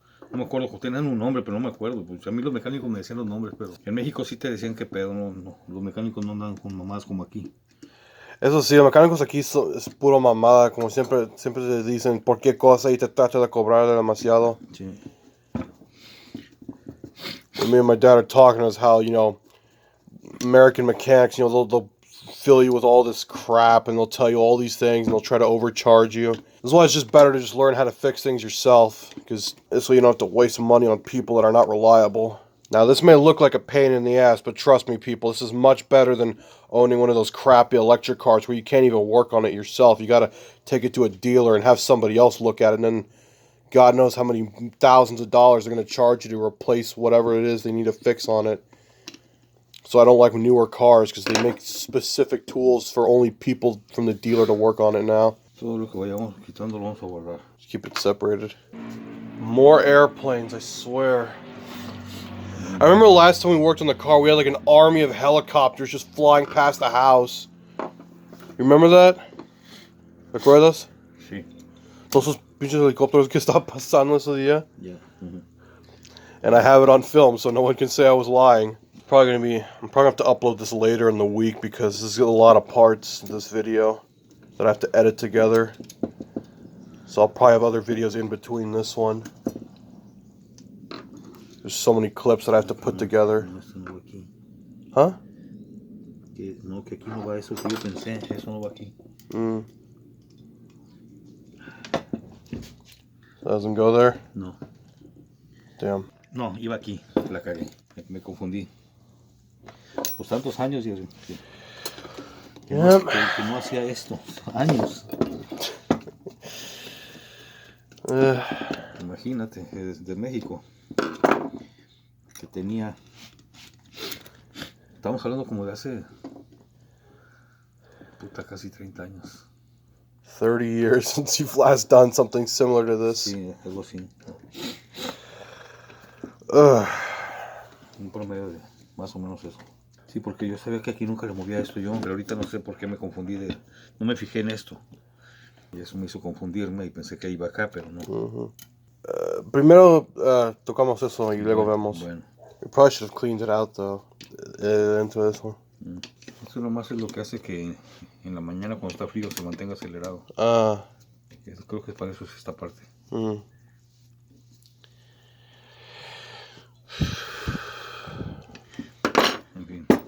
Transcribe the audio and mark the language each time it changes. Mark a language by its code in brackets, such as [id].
[es] No me acuerdo, tenían un nombre, pero no me acuerdo. Pues a mí los mecánicos me decían los nombres, pero en México sí te decían que pedo, no. Los mecánicos no andan con mamadas como aquí. Eso sí, los mecánicos aquí es puro mamada, como siempre te dicen cualquier cosa y te tratan de cobrar demasiado. Sí. [en] Me and my dad are talking as how, American mechanics, they'll fill you with all this crap, and they'll tell you all these things, and they'll try to overcharge you. That's why it's just better to just learn how to fix things yourself, because this way you don't have to waste money on people that are not reliable. Now, this may look like a pain in the ass, but trust me, people, this is much better than owning one of those crappy electric cars where you can't even work on it yourself. You got to take it to a dealer and have somebody else look at it, and then God knows how many thousands of dollars they're going to charge you to replace whatever it is they need to fix on it. So I don't like newer cars because they make specific tools for only people from the dealer to work on it now. [es] Todo lo que vayamos quitando lo vamos a guardar. [en] Just keep it separated. More airplanes, I swear. I remember last time we worked on the car, we had like an army of helicopters just flying past the house. You remember that? [es] ¿Recuerdas? Sí. Todos esos pinches helicópteros que estaban pasando ese día. [en] Yeah. And I have it on film, so no one can say I was lying. I'm probably gonna have to upload this later in the week because there's a lot of parts in this video that I have to edit together. So I'll probably have other videos in between this one. There's so many clips that I have to put together. Huh? [es] No, que aquí no va eso que yo pensé, eso no va aquí. [en] Doesn't go there? [es] No. [en] Damn. [es] No, iba aquí, la cagué, me confundí. Pues tantos años y que no hacía esto, años. Imagínate, desde México, que tenía, estamos hablando como de hace, casi 30 años. [en] 30 years since you've last done something similar to this. [es] Sí, algo así. Un promedio de más o menos eso. Sí, porque yo sabía que aquí nunca le movía esto yo, pero ahorita no sé por qué me confundí no me fijé en esto. Y eso me hizo confundirme y pensé que iba acá, pero no. Primero tocamos eso y luego vemos. Bueno. [en] We probably should have cleaned it out though, [es] dentro de eso. Eso nomás es lo que hace que en la mañana cuando está frío se mantenga acelerado. Creo que para eso es esta parte. En fin.